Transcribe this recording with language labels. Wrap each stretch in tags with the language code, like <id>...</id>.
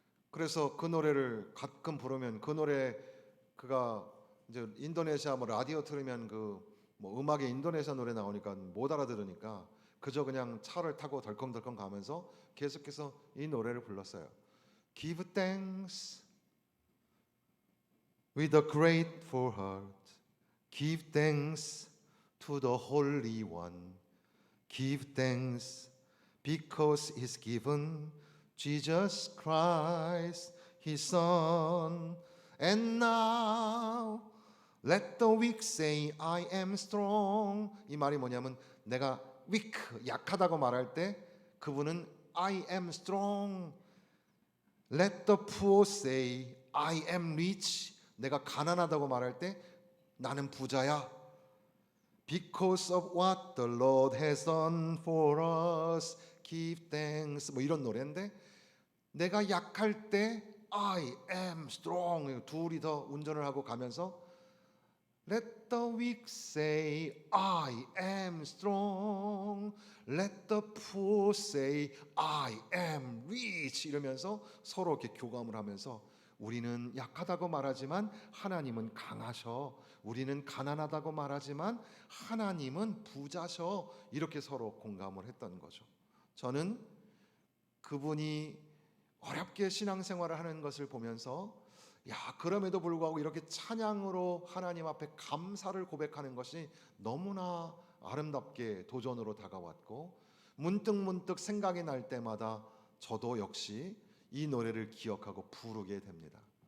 <ko>그래서 그 노래를 가끔 부르면, 그 노래 그가 이제 인도네시아 뭐 라디오 틀으면 그 뭐 음악에 인도네시아 노래 나오니까 못 알아들으니까 그저 그냥 차를 타고 덜컹덜컹 가면서 계속해서 이 노래를 불렀어요.</ko> <en>Give thanks with a grateful heart. Give thanks to the Holy One. Give thanks because He's given Jesus Christ, His Son. And now let the weak say I am strong.</en> <ko>이 말이 뭐냐면, 내가 weak, 약하다고 말할 때 그분은</ko> <en>I am strong. Let the poor say I am rich.</en> <ko>내가 가난하다고 말할 때 나는 부자야.</ko> <en>Because of what the Lord has done for us, give thanks.</en> <ko>뭐 이런 노래인데, 내가 약할 때</ko> <en>I am strong.</en> <ko>둘이 더 운전을 하고 가면서</ko> <en>Let the weak say I am strong. Let the poor say I am rich.</en> <ko>이러면서 서로 이렇게 교감을 하면서, 우리는 약하다고 말하지만 하나님은 강하셔. 우리는 가난하다고 말하지만 하나님은 부자셔. 이렇게 서로 공감을 했던 거죠. 저는 그분이 어렵게 신앙생활을 하는 것을 보면서, 야, 그럼에도 불구하고 이렇게 찬양으로 하나님 앞에 감사를 고백하는 것이 너무나 아름답게 도전으로 다가왔고, 문득 생각이 날 때마다 저도 역시 이 노래를 기억하고 부르게 됩니다.</ko>